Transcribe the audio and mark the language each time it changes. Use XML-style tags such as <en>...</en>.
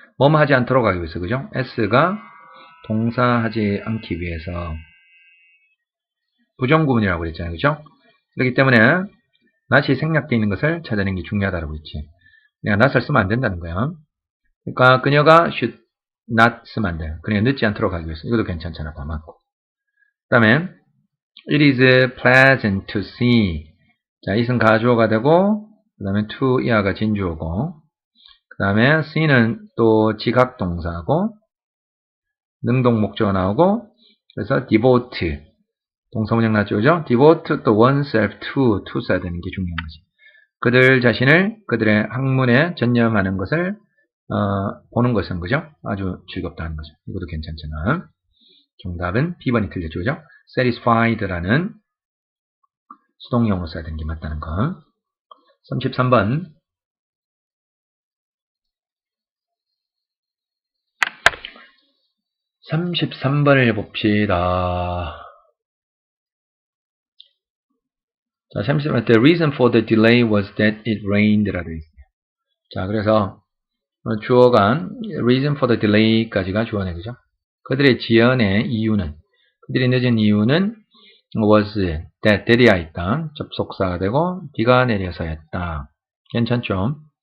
<ko>뭐뭐 하지 않도록 하기 위해서, 그죠? s가 동사 하지 않기 위해서 부정구문이라고 그랬잖아요, 그죠? 그렇기 때문에 not이 생략되어 있는 것을 찾아내는 게 중요하다고 했지. 내가 not을 쓰면 안 된다는 거야. 그러니까 그녀가</ko> <en>should not</en> <ko>쓰면 안 돼요. 그냥 늦지 않도록 하기 위해서. 이것도 괜찮잖아, 봐 맞고. 그 다음에</ko> <en>it is pleasant to see.</en> <ko>자, it은 가주어가 되고, 그 다음에 to 이하가 진주어고, 그 다음에 see는 또 지각동사고, 능동 목적어 나오고, 그래서 devote. 동사문형 나죠, 그죠? devote 또 oneself to 써야 되는 게 중요한 거지. 그들 자신을 그들의 학문에 전념하는 것을 보는 것은, 그죠? 아주 즐겁다는 거죠. 이것도 괜찮잖아. 정답은 B번이 틀렸죠, 그죠? satisfied라는 수동형으로 써야 되는 게 맞다는 거. 33번. 33번을 봅시다. 자, 33번.</ko> <en>The reason for the delay was that it rained</en> <ko>라고 있어요. 자, 그래서 주어가 reason for the delay까지가 주어네, 그죠? 그들의 지연의 이유는, 그들이 늦은 이유는</ko> <en>was that</en> <ko>이야 있다. 접속사가 되고 비가 내려서였다. 괜찮죠?</ko>